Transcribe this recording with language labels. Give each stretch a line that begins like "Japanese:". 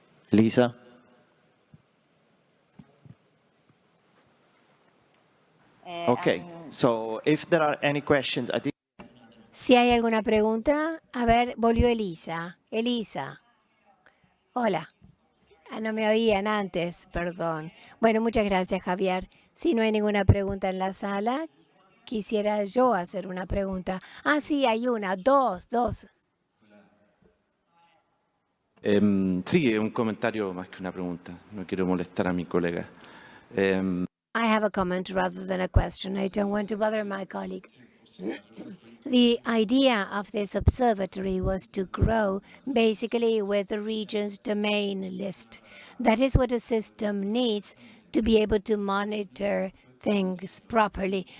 English: Lisa? Okay, so if there are any questions, I think.
Spanish: Si hay alguna pregunta, a ver, volvió Elisa. Elisa. Hola. No me oían antes, perdón. Bueno, muchas gracias, Javier. Si no hay ninguna pregunta en la sala, quisiera yo hacer una pregunta. Ah, sí, hay una, dos. Sí, es un comentario más que una pregunta. No quiero molestar a mi colega.
English: I have a comment rather than a question. I don't want to bother my colleague. The idea of this observatory was to grow basically with the region's domain list. That is what a system needs to be able to monitor things properly.